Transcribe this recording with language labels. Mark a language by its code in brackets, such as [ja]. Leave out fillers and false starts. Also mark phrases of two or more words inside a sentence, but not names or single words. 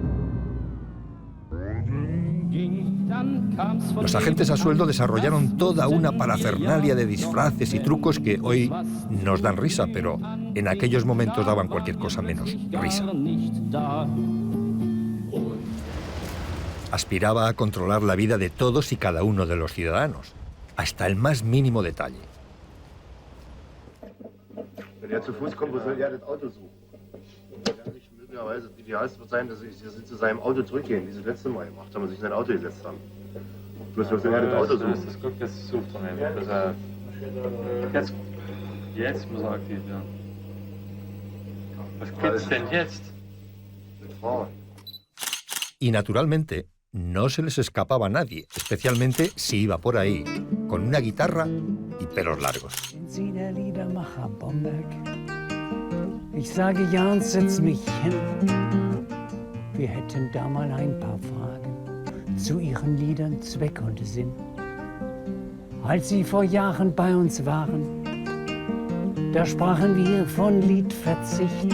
[es] Los agentes a sueldo desarrollaron toda una parafernalia de disfraces y trucos que hoy nos dan risa, pero en aquellos momentos daban cualquier cosa menos risa. Aspiraba a controlar la vida de todos y cada uno de los ciudadanos, hasta el más mínimo detalle. [de] Wenn er zu Fuß kommt, wo soll er das Auto suchen? Möglicherweise das Idealste wird sein, dass sie zu seinem Auto zurückgehen, wie sie das letzte Mal gemacht haben und sich in sein Auto gesetzt haben. Bloß wo soll er das Auto suchen? Das Glück, das sucht er jetzt muss er aktiv werden. Was gibt's denn jetzt? [es] Y naturalmente, no se les escapaba a nadie, especialmente si iba por ahí, con una guitarra y pelos largos. [de] Ich sage ja und setz mich hin. Wir hätten da mal ein paar Fragen zu Ihren Liedern Zweck und Sinn. Als Sie vor Jahren bei uns waren, da sprachen wir von Liedverzicht.